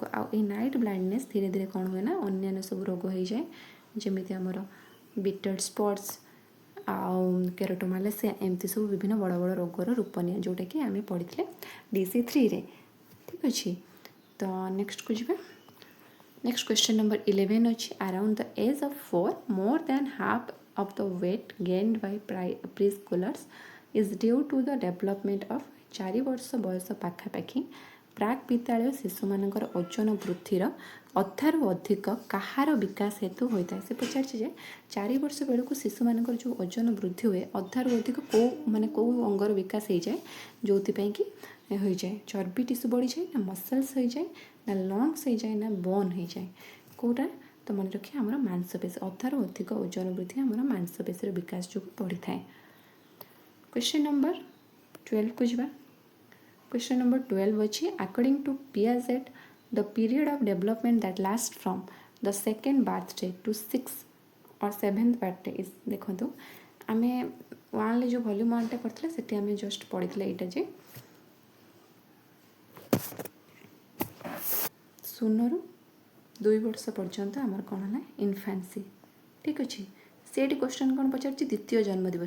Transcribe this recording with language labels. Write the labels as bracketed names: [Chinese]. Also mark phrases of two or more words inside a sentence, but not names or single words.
[Odia] ଆଉ ଏଇ [English] night blindness [Odia] ଧୀରେ ଧୀରେ କ'ଣ ହୁଏ ନା ଅନ୍ୟାନ୍ୟ ସବୁ ରୋଗ ହେଇଯାଏ, ଯେମିତି ଆମର [English] Bitot's spots [Odia] ଆଉ କେରୋଟୋମାଲେସିଆ, ଏମିତି ସବୁ ବିଭିନ୍ନ ବଡ଼ ବଡ଼ ରୋଗର ରୂପ ନିଏ, ଯେଉଁଟାକି ଆମେ ପଢ଼ିଥିଲେ DC3ରେ। ଠିକ୍ ଅଛି, ତ ନେକ୍ସଟକୁ ଯିବା। [English] next question number [Odia] 11 ଅଛି [English] around the age of 4 more than half of the weight gained by preschoolers is due to the development of [Odia] 4 ବର୍ଷ ବୟସ ପାଖାପାଖି ପ୍ରାକ୍ ବିଦ୍ୟାଳୟ ଶିଶୁମାନଙ୍କର ଓଜନ ବୃଦ୍ଧିର ଅଧାରୁ ଅଧିକ କାହାର ବିକାଶ ହେତୁ ହୋଇଥାଏ? ସେ ପଚାରିଛି ଯେ 4 ବର୍ଷ ବେଳକୁ ଶିଶୁମାନଙ୍କର ଯେଉଁ ଓଜନ ବୃଦ୍ଧି ହୁଏ ଅଧାରୁ ଅଧିକ କେଉଁ ଅଙ୍ଗର ବିକାଶ ହେଇଯାଏ, ଯେଉଁଥିପାଇଁ କି ହୋଇଯାଏ? ଚର୍ବି ଟିସୁ ବଢ଼ିଯାଏ, ନା ମସଲ୍ସ ହୋଇଯାଏ, ନା ଲଙ୍ଗସ୍ ହେଇଯାଏ, ନା ବୋନ୍ ହେଇଯାଏ? କେଉଁଟା? ତ ମନେ ରଖିବା ଆମର ମାଂସପେଶୀ। ଅଧାରୁ ଅଧିକ ଓଜନ ବୃଦ୍ଧି ଆମର ମାଂସପେଶୀର ବିକାଶ ଯୋଗୁଁ ବଢ଼ିଥାଏ। [English] question number [Odia] 12କୁ ଯିବା। [English] Question number 12 ଅଛି according to Piaget the period of development that lasts from the second birthday to 6th or 7th birthday is, [Odia] ଦେଖନ୍ତୁ ଆମେ 1ରେ ଯେଉଁ ଭଲ୍ୟୁମ୍ 1ଟା କରିଥିଲେ ସେଠି ଆମେ ଜଷ୍ଟ ପଢ଼ିଥିଲେ ଏଇଟା ଯେ 0ରୁ 2 ବର୍ଷ ପର୍ଯ୍ୟନ୍ତ ଆମର କ'ଣ ହେଲା ଇନଫାନ୍ସି। ଠିକ୍ ଅଛି, ସେଇଠି କ୍ୱେଶ୍ଚନ୍ କ'ଣ ପଚାରୁଛି? ଦ୍ୱିତୀୟ ଜନ୍ମଦିବସ।